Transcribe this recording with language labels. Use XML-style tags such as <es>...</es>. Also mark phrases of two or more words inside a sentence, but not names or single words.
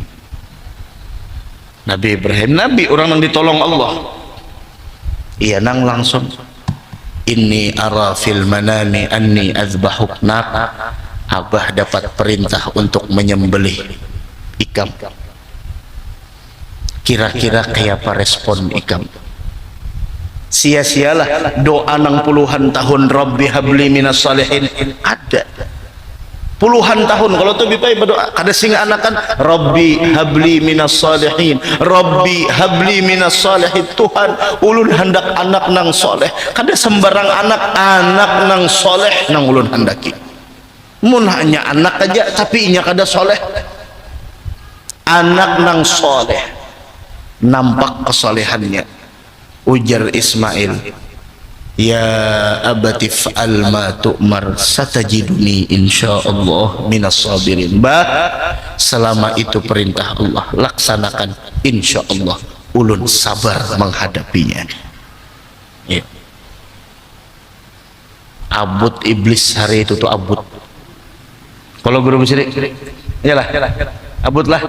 <bjn>Nabi Ibrahim, nabi orang yang ditolong Allah, iya nang langsung,</bjn> <ar>إني أرى في المنام أني أذبحك.</ar> <bjn>Abah dapat perintah untuk menyembelih ikam. Kira-kira kayak apa respon ikam? Sia-sialah doa nang puluhan tahun,</bjn> <ar>رب هب لي من الصالحين.</ar> <bjn>Ada puluhan tahun kalau tuh bipai berdoa kada singa anakan</bjn> <ar>رب هب لي من الصالحين, رب هب لي من الصالحين.</ar> <bjn>Tuhan ulun hendak anak nang soleh, kada sembarang anak nang soleh nang ulun hendaki. Mun hanya anak aja tapi inya kada soleh, anak nang soleh nampak kesalehannya.</bjn> <ar>Ujar Ismail, يا أبت افعل ما تؤمر ستجدني إن شاء الله من الصابرين.</ar> <bjn>Selama itu perintah Allah, laksanakan, insyaallah ulun sabar menghadapinya. Ya. Abut iblis hari itu tuh abut. Kalau guru besiri, iyalah, abut lah.</bjn>